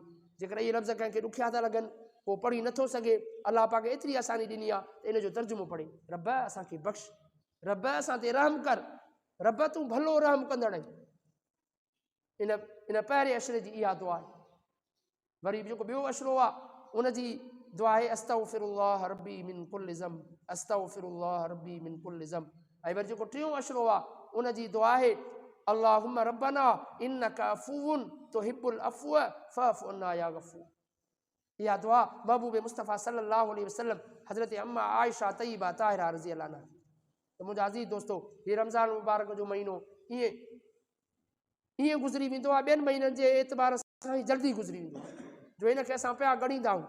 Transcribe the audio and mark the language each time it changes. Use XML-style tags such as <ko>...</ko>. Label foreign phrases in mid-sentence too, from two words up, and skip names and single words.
<sd>जेकर इहे लफ़्ज़ कंहिंखे ॾुखिया था लॻनि, को पढ़ी नथो सघे, अलाह पाक एतिरी आसानी ॾिनी आहे त इन जो तर्जुमो पढ़े, रब असांखे बख़्श, रब असां ते रहम कर, रब तूं भलो रहम कंदड़ आहीं। इन इन पहिरें अशरे जी इहा दुआ आहे। वरी जेको ॿियो अशरो आहे उनजी दुआ आहे</sd> <ar>أستغفر الله ربي من كل ذنب، أستغفر الله ربي من كل ذنب.</ar> <sd>ऐं वरी जेको टियों अशरो आहे उनजी दुआ आहे</sd> <ar>اللهم ربنا إنك عفو تحب العفو فاعف عنا يا غفور.</ar> <sd>इहा दुआ महबूब मुस्तफ़ा</sd> <ar>صلى الله عليه وسلم</ar> <sd>हज़रत अम्मा आयशा तय्यबा ताहिरा</sd> <ar>رضي الله عنها.</ar> <sd>तो मुंहिंजा अज़ीज़ दोस्तों हीउ रमज़ान मुबारक जो महीनो ईअं गुज़री वेंदो आहे, ॿियनि महीननि जे एतबार सां ई जल्दी गुज़री वेंदो आहे, जो हिनखे असां पिया ॻणींदा आहियूं।</sd>